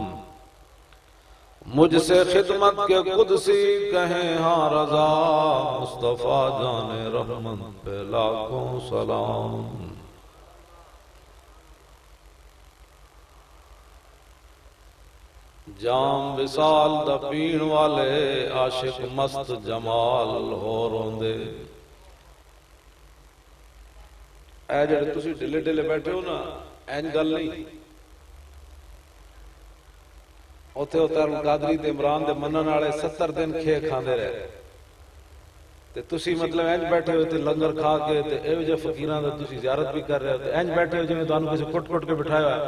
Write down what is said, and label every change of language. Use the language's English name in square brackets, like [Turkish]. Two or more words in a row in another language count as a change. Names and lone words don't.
[Urdu] مجھ سے خدمت کے قدسی کہیں ہاں رضا، مصطفیٰ جان رحمت پہ لاکھوں سلام۔ [Punjabi] جام وصال دا پین والے، عاشق مست جمال ہو روندے۔ اے جڑے تسی ڈلے ڈلے بیٹھے ہو نا، این گل نہیں۔ اوتھے اتر قادری تے عمران دے منن والے 70 دن کھے کھاندے رہے، تے تسی مطلب اینج بیٹھے ہو تے لنگر کھا کے تے ایو جے فقیراں دا تسی زیارت بھی کر رہے ہو، تے اینج بیٹھے ہو جویں تانوں کسے کٹ کٹ کے بٹھایا ہے۔